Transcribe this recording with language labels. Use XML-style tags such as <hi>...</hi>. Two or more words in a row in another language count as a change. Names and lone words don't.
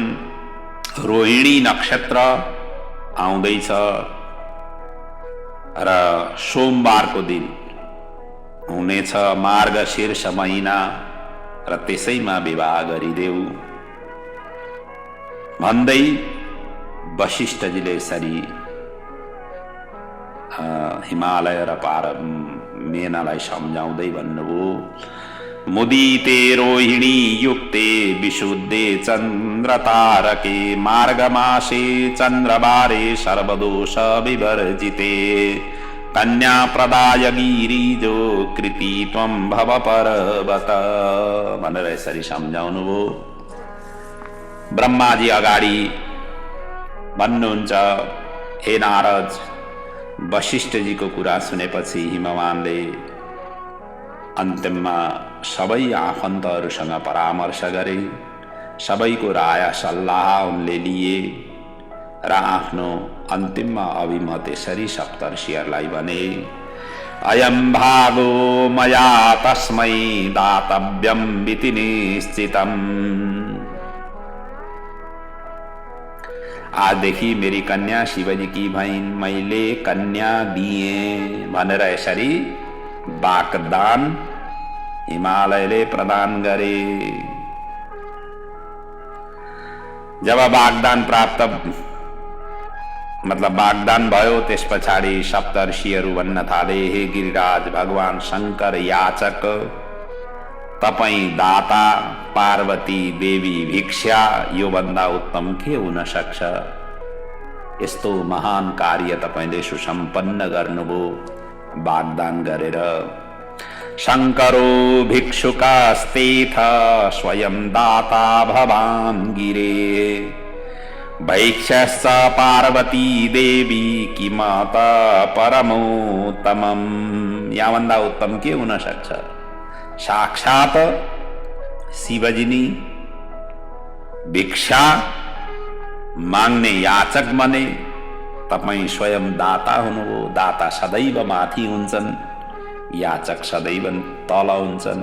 <ne>रोहिणी नक्षत्र आउँदैछ र सोमबारको दिन हुनेछ मार्गशीर्ष महिना र त्यसैमा विवाह गरिदेऊ भन्दै वशिष्ठजीले यसरी हिमालय र मेनालाई सम्झाउँदै भन्नुभयो।</ne> <sa>मुदिते रोहिणी युक्ते विशुद्धे चन्द्र तारके मार्गमासे चन्द्रबारे सर्वदोष विवर्जिते कन्या प्रदाय गिरिजो कृति त्वं भव पर्वत</sa> <ne>भनेर यसरी सम्झाउनु भयो। ब्रह्माजी अगाडि भन्नुहुन्छ, हे नारद, वशिष्ठजीको कुरा सुनेपछि हिमवानले अन्तिममा सबै आफन्तहरूसँग परामर्श गरे। सबैको राय सल्लाह उनले लिए र आफ्नो अन्तिममा अभिमत यसरी सप्तर्षिहरूलाई भने,</ne> <sa>अयं भागो मया तस्मै दातव्यं इति निश्चितम्।</sa> <ne>आजदेखि मेरी कन्या शिवजीकी भइन्, मैले कन्या दिए भनेर यसरी वाग्दान हिमालयले प्रदान गरे। जब वाग्दान प्राप्त मतलब वाग्दान भयो, त्यस पछाडि सप्तर्षिहरू भन्न थाले, हे गिरिराज भगवान शंकर याचक, तपाई दाता, पार्वती देवी भिक्षा, यो भन्दा उत्तम के हुन सक्छ? यस्तो महान कार्य तपाईले सुसम्पन्न गर्नुभयो वाग्दान गरेर।</ne> <sa>शंकरो भिक्षुकास्तेथ स्वयं दाता भवान् गिरे, भैक्षश्च पार्वती देवी किमत परमोत्तमम्।</sa> <ne>याभन्दा उत्तम के हुन सक्छ? साक्षात शिवजी नि भिक्षा माग्ने याचक बने, तपाई स्वयं दाता हुनुभयो। दाता सदैव माथि हुन्छन्, याचक सदैव तल हुन्छन्।</ne>